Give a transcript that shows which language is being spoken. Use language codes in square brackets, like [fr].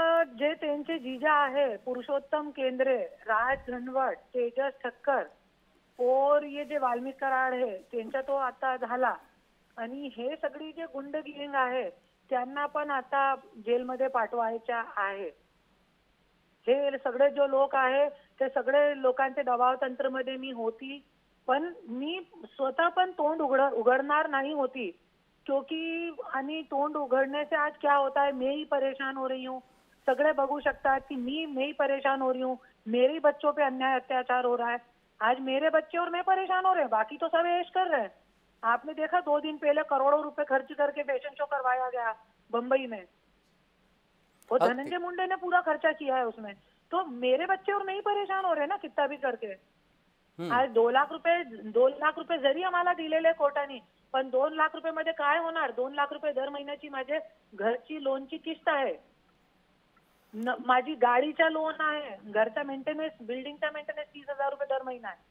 [mr] जे त्यांचे जिजा आहे पुरुषोत्तम केंद्रे, राज धनवट, तेजस ठक्कर और ये जे वाल्मिक कराड आहे त्यांचा तो आता झाला आणि हे सगळी जे गुंड गँग आहे त्यांना पण आता जेलमध्ये पाठवायच्या आहे. हे सगळे जो लोक आहे ते सगळे लोकांचे दबाव तंत्रमध्ये मी होती, पण मी स्वतः पण तोंड उघडणार नहीं होती, [hi] क्योंकि आणि तोंड उघडने से आज क्या होता है, मैं ही परेशान हो रही हूँ। [mr] सगळे बघू शकतात [hi] कि मैं ही परेशान हो रही हूँ, मेरे बच्चों पे अन्याय अत्याचार हो रहा है। आज मेरे बच्चे और मैं परेशान हो रहे हैं, बाकी तो सब ऐश कर रहे हैं। आपने देखा 2 दिन पहले करोड़ों रुपए खर्च करके फैशन शो करवाया गया बम्बई में, वो धनंजय मुंडे ने पूरा खर्चा किया है उसमें। तो मेरे बच्चे और मैं ही परेशान हो रहे हैं ना कितना भी करके। [mr] आज 2 लाख रुपये जरी आम्हाला दिलेले कोर्टाने, पण 2 लाख रुपये मध्ये काय होणार? 2 लाख रुपये दर महिन्याची माझे घरची लोनची किस्त आहे, माझी गाडीचा लोन आहे, घरचा मेंटेनन्स, बिल्डिंगचा मेंटेनन्स 30,000 रुपये दर महिना आहे।